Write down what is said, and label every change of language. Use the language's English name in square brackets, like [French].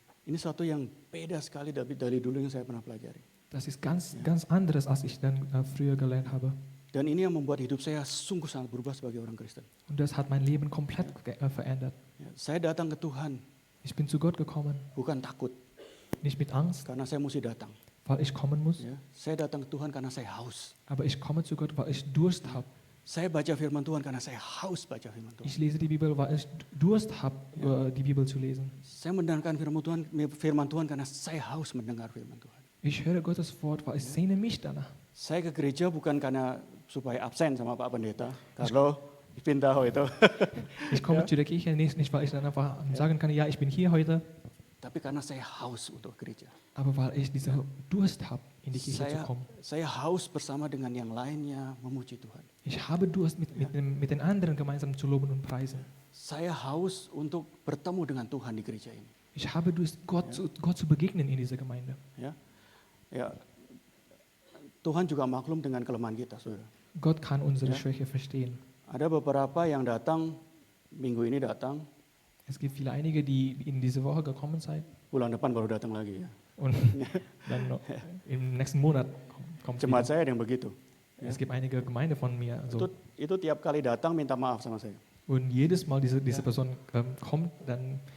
[Indonesian] Ini satu yang beda sekali dari dulu yang saya pernah pelajari. [German] Das ist ganz anderes, als ich dann früher gelernt habe. [Indonesian] Dan ini yang membuat hidup saya sungguh sangat berubah sebagai orang Kristen. [German] Und das hat mein Leben komplett verändert. [Indonesian] Ya, saya datang ke Tuhan [German] Ich bin zu Gott gekommen, [Indonesian] bukan takut [German] nicht mit Angst, [Indonesian] karena saya mesti datang. [German] weil ich kommen muss, [Indonesian] Ya, saya datang ke Tuhan karena saya haus. [German] aber ich komme zu Gott, weil ich Durst habe. [Indonesian] Saya baca firman Tuhan karena saya haus baca firman Tuhan. [German] Ich lese die Bibel, weil ich Durst habe, die Bibel zu lesen. [Indonesian] Saya mendengarkan firman Tuhan karena saya haus mendengar firman Tuhan. [German] Ich höre Gottes Wort, weil ich sehne mich danach. [Indonesian] Saya ke gereja bukan karena supaya absen sama Pak Pendeta. [German] Kalau ich bin da heute. Ich komme zu der Kirche nicht, weil ich dann einfach sagen kann, ja, ich bin hier heute, [Indonesian] Tapi karena saya haus untuk gereja. [German] aber weil ich diese Durst habe, in die Kirche zu [Indonesian] Saya, [German] kommen. [Indonesian] saya haus bersama dengan yang lainnya memuji Tuhan. [German] Ich habe Durst, mit den anderen gemeinsam zu loben und preisen. [Indonesian] Saya haus untuk bertemu dengan Tuhan di gereja ini. [German] Ich habe Durst, Gott zu begegnen in dieser Gemeinde. [Indonesian] Ya, ya. Tuhan juga maklum dengan kelemahan kita, saudara. [German] Gott kann unsere Schwäche verstehen. [Indonesian] Ada beberapa yang datang minggu ini datang, [German] Es gibt einige, die in diese Woche gekommen sind [Indonesian] bulan depan baru datang lagi ya. [German] und dann noch im nächsten Monat kommt [Indonesian] Jemaat [German] wieder. [Indonesian] saya ada yang begitu. [German] Es gibt einige Gemeinde von mir. [Indonesian] Itu tiap kali datang minta maaf sama saya. [German] Und jedes Mal diese Person kommt, dann